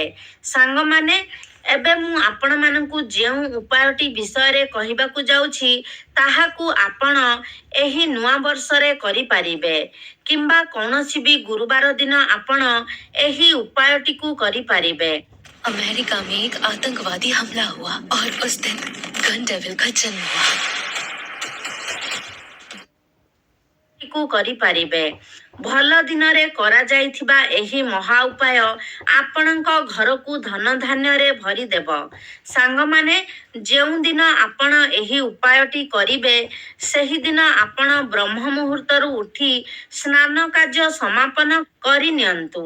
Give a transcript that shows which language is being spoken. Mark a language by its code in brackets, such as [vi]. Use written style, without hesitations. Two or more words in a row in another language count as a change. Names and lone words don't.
[or] ସାଙ୍ଗମାନେ, ଏବେ ମୁଁ ଆପଣମାନଙ୍କୁ ଯେଉଁ ଉପାୟଟି ବିଷୟରେ କହିବାକୁ ଯାଉଛି, ତାହାକୁ ଆପଣ ଏହି ନୂଆ ବର୍ଷରେ କରିପାରିବେ କିମ୍ବା କୌଣସି ବି ଗୁରୁବାର ଦିନ ଆପଣ ଏହି ଉପାୟଟିକୁ କରିପାରିବେ। [hi] अमेरिका में एक आतंकवादी हमला हुआ और उस दिन गन डेविल का जन्म हुआ। [or] କରିପାରିବେ। ଭଲ ଦିନରେ କରାଯାଇଥିବା ଏହି ମହା ଉପାୟ ଆପଣଙ୍କ ଘରକୁ ଧନ ଧାନ୍ୟରେ ଭରିଦେବ। ସାଙ୍ଗମାନେ, ଯେଉଁଦିନ ଆପଣ ଏହି ଉପାୟଟି କରିବେ, ସେହିଦିନ ଆପଣ ବ୍ରହ୍ମ ମୁହୂର୍ତ୍ତରୁ ଉଠି ସ୍ନାନ କାର୍ଯ୍ୟ ସମାପନ କରିନିଅନ୍ତୁ।